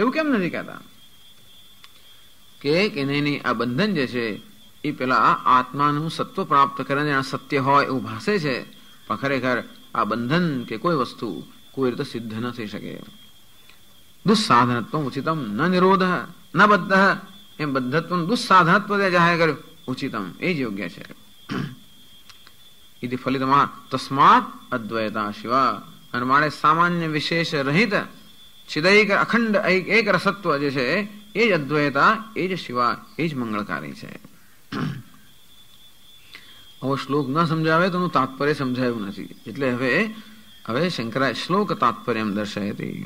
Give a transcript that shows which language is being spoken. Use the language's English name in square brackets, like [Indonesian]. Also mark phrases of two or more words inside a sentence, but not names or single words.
[Gujarati] એવું કેમ નથી કહેતા કે નહીં, આ બંધન જે છે એ પેલા આત્માનું સત્વ પ્રાપ્ત કરે સત્ય હોય એવું ભાસે છે, પણ ખરેખર આ બંધન કે કોઈ વસ્તુ કોઈ રીતે સિદ્ધ ન થઈ શકે. [Sanskrit] દુસ્સાધનત્વ ઉચિતમ ન નિરોધ ન બદ્ધ. [Gujarati] એમ બદ્ધત્વ દુસ્સાધનત્વ જાહેર કર્યું, ઉચિતમ એ જ યોગ્ય છે. [Sanskrit] इति फलितमा तस्मात् अद्वैता शिवा. [Gujarati] અને મારે સામાન્ય વિશેષ રહિત ચિદૈક અખંડ એક રસત્વ જે છે એ જ અદ્વૈતા, એ જ શિવા, એ જ મંગળકારી છે. આવો શ્લોક ન સમજાવે તો એનું તાત્પર્ય સમજાયું નથી. એટલે હવે શંકરા શ્લોક તાત્પર્ય એમ દર્શાય હતી.